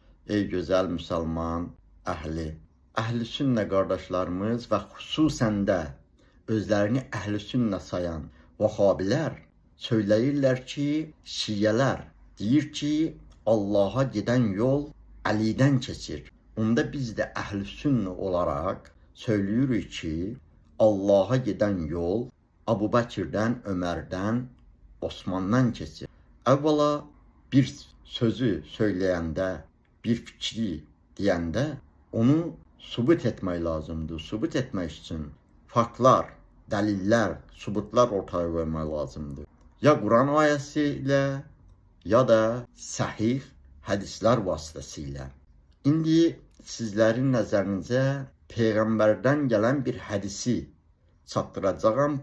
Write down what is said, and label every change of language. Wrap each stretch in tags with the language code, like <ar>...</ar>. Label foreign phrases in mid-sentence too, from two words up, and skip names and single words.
<tr>Ey güzel Müslüman Ehli sünne kardeşlerimiz ve hususen de özlerini ehli sünne sayan Vahhabiler söyleyirler ki, Şiyeler deyir ki, Allah'a giden yol Ali'den keçir. Onda biz de ehli sünne olarak söylüyoruz ki, Allah'a giden yol Abu Bakir'den, Ömer'den, Osman'dan keçir.</tr> <az>Evvela bir sözü söyleyende, bir fikri deyende onu subut etmək lazımdır. Subut etmək için faktlar, deliller, subutlar ortaya koymaq lazımdır.</az> <tr>Ya Kur'an ayəsiyle ya da sahih hadisler vasıtasıyla.</tr> <az>İndi sizlerin nəzərinizə</az> <tr>Peygamberden gelen bir hadisi</tr> <az>çatdıracağım.</az>